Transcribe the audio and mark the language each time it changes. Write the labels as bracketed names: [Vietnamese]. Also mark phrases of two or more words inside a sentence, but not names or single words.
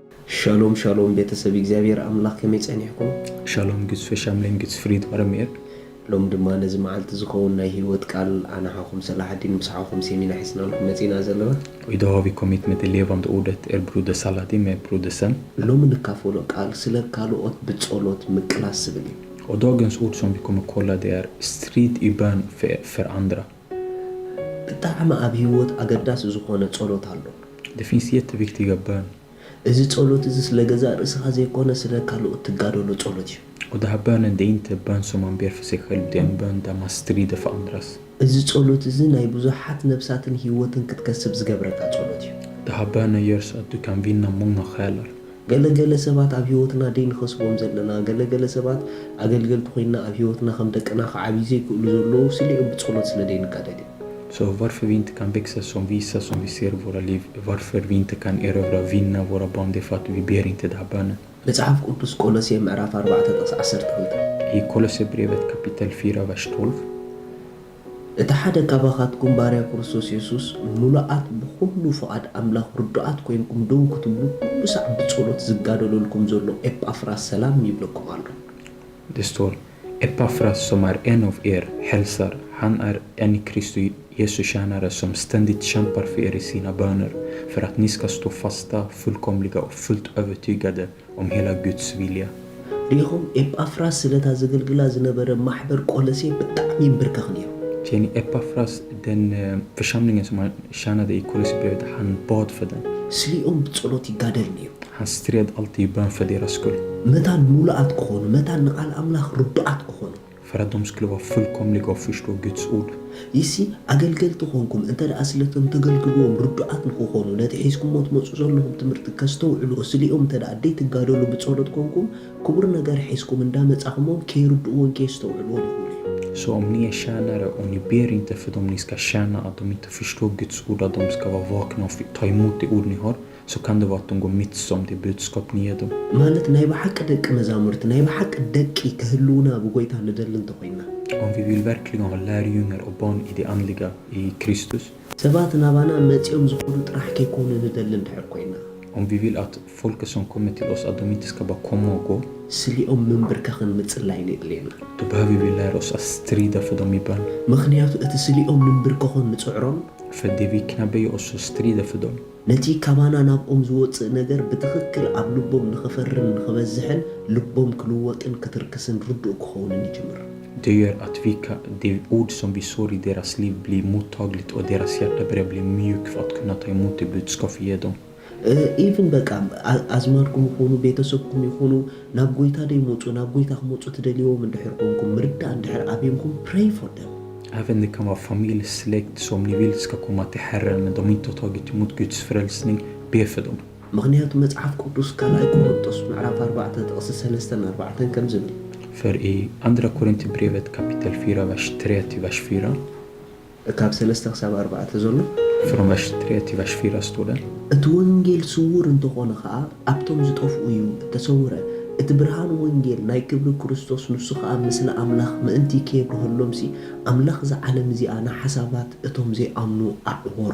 [Hebrew] Shalom shalom [Tigrinya] ቤተሰብ እግዚአብሔር አምላክ ከመጸንይኩም ሻሎም ግዝ ፈሻምለን ግዝ ፍሪድ ወረሜር ሎም ድማ ነዚ መዓልቲ ዝኸውን ናይ ህይወት ቃል ኣናሓኹም ሰላሕዲን ምስሓኹም ሴሚና ሒስና መጺና ዘለዋ [Swedish] idag har vi kommit med det levande ordet broder Saladin med broder Sam. [Tigrinya] ሎም ንካፈሎ ቃል ስለ ካልኦት ብጸሎት ምቅላስ ዝብል እዩ [Swedish] Och dagens ord som vi kommer kolla det är strid i bön för andra. [Tigrinya] ብጣዕሚ ኣብ ህይወት ኣገዳሲ ዝኾነ ጸሎት ኣሎ [Swedish] Det finns jätteviktiga bön. [Tigrinya] እዚ ጸሎት እዚ ስለ ገዛ ርእስኻ ዘይኮነ ስለ ካልኦት ትጋደሎ ጸሎት እዩ [Swedish] Och det här bönen, det är inte bön som man ber för sig själv, det är en bön där man strider för andras. [Tigrinya] እዚ ጸሎት እዚ ናይ ብዙሓት ነፍሳትን ህይወትን ክትከስብ ዝገብረካ ጸሎት እዩ [Swedish] Det här bönen gör så att du kan vinna många själar. [Tigrinya] ገለገለ ሰባት ኣብ ህይወትና ደይን ኸስቦም ዘለና ገለገለ ሰባት ኣገልገልቲ ኮይና ኣብ ህይወትና ከም ደቅና ከዓብይ ዘይክእሉ ዘለዉ ስሊኦም ብጸሎት ስለ ደይንጋደል እዩ [Swedish] Så varför vi inte kan växa som visa som vi ser i våra liv, varför vi inte kan erövra, vinna våra barn, det är för att vi ber inte det här bönen. [Tigrinya] መጽሐፍ ቅዱስ ቆሎሴ ምዕራፍ 4:12 [Swedish] I Kolosserbrevet kapitel 4, vers 12. [Tigrinya] እቲ ሓደ ካባኻትኩም ባርያ ክርስቶስ ኢየሱስ ሙሉኣት ብኩሉ ፍቓድ ኣምላኽ ርዱኣት ኮይንኩም ደው ክትብሉ ኩሉ ሰዕ ብጸሎት ዝጋደለልኩም ዘሎ ኤጳፍራስ ሰላም ይብለኩም ኣሎ [Swedish] Det står Epafras som är en av er hälsar. Han är en Kristus Jesu tjänare som ständigt kämpar för er i sina böner för att ni ska stå fasta, fullkomliga och fullt övertygade om hela Guds vilja. [Tigrinya] ሪኹም ኤጳፍራስ ስለታ ዘገልግላ ዝነበረ ማሕበር ቆሎሴ ብጣዕሚ ይብርከኽ ነይሩ [Swedish] Känner ni Epafras, den församlingen som han tjänade i Kolosserbrevet, han bad för den. [Tigrinya] ስሊኦም ብጸሎት ይጋደል ነይሩ [Swedish] Han stred alltid i bön för deras skull. [Tigrinya] መታን ሙሉኣት ክኾኑ መታን ንቓል ኣምላኽ ርዱኣት ክኾኑ [Swedish] För att de skulle vara fullkomliga och förstå Guds ord. [Tigrinya] ይሲ ኣገልገልቲ ኾንኩም እንተ ደኣ ስለቶም ተገልግልዎም ርዱኣት ንክኾኑ ነቲ ሒዝኩሞ ትመፁ ዘለኹም ትምህርቲ ከስተውዕሉ ስሊኦም እንተ ደኣ ደይትጋደሉ ብጸሎት ኮንኩም ክቡር ነገር ሒዝኩም እንዳመጻኹሞም ከይርድእዎን ከየስተውዕልዎን ይኽእሉ እዩ [Swedish] Så om ni är tjänare och ni ber inte för dem ni ska tjäna, att de inte förstår Guds ord, att de ska vara vakna och ta emot det ord ni har, så kan det vara att de går mitt som det budskap ni ger dem. [Tigrinya] ማለት ናይ ብሓቂ ደቂ መዛሙርት ናይ ብሓቂ ደቂ ክህልውና ብጎይታ ንደሊ እንተኮይና [Swedish] Om vi vill verkligen ha lärjungar och barn i det andliga i Kristus, [Tigrinya] ሰባት ናባና መጺኦም ዝኸዱ ጥራሕ ከይኮኑ ንደሊ እንድሕር ኮይና [Swedish] om vi vill att folket som kommer till oss, att de inte ska bara komma och gå, [Tigrinya] ስሊኦም ምንብርካኽን ምጽላይን የድልየና [Swedish] då behöver vi lära oss att strida för dem i bön. [Tigrinya] ምክንያቱ እቲ ስሊኦም ምንብርካኾን ንጽዕሮም [Swedish] För det vi knäböjer oss och strider för dem, [Tigrinya] ነቲ ካባና ናብኦም ዝወፅእ ነገር ብትኽክል ኣብ ልቦም ንኽፈርን ንኽበዝሕን ልቦም ክልወጥን ክትርክስን ርዱእ ክኸውንን ይጅምር [Swedish] det gör att det ord som vi sår i deras liv blir mottagligt och deras hjärta börjar bli mjuk för att kunna ta emot det budskap vi ger dem. [Tigrinya] ኢቭን በቃ ኣዝማድኩም ይኹኑ ቤተሰብኩም ይኹኑ ናብ ጎይታ ደይመፁ ናብ ጎይታ ክመፁ ትደልይዎም እንድሕር ኮንኩም ምርዳእ እንድሕር ኣብየምኩም [English] pray for them [Swedish] Även det kan vara familj, släkt som ni vill ska komma till Herren men de inte har tagit emot Guds frälsning, be för dem. [Tigrinya] ምክንያቱ መጽሐፍ ቅዱስ ካልኣይ ቆሮንጦስ ምዕራፍ 4:3-4 ከም ዝብል [Swedish] För i andra Korinthierbrevet kapitel 4, vers 3 till vers 4, [Tigrinya] ካብ 3-4 ዘሎ [Swedish] från vers 3 till vers 4 står det: [Tigrinya] እቲ ወንጌል ስውር እንተኾነ ከዓ ኣብቶም ዝጠፍኡ እዩ ተሰውረ እቲ ብርሃን ወንጌል ናይ ክብሪ ክርስቶስ ንሱ ከዓ ምስሊ ኣምላኽ ምእንቲ ከይብረህሎምሲ ኣምላኽ ዝዓለም እዚኣ ንሓሳባት እቶም ዘይኣምኑ ኣዕወሩ